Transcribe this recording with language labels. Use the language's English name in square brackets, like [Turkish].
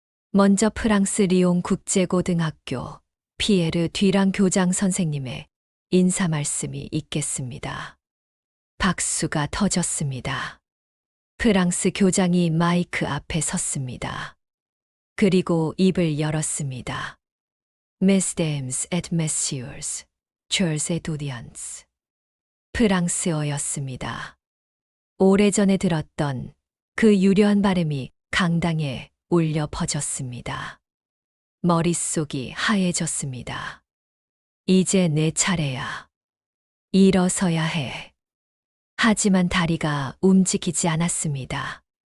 [Korean] 먼저 프랑스 리옹 국제고등학교 피에르 뒤랑 교장 선생님의 인사 말씀이 있겠습니다. 박수가 터졌습니다. 프랑스 교장이 마이크 앞에 섰습니다. 그리고 입을 열었습니다. [French] Mesdames et messieurs, chers étudiants. [Korean] 프랑스어였습니다. 오래전에 들었던 그 유려한 발음이 강당에 울려 퍼졌습니다. 머릿속이 하얘졌습니다. 이제 내 차례야. 일어서야 해. 하지만 다리가 움직이지 않았습니다.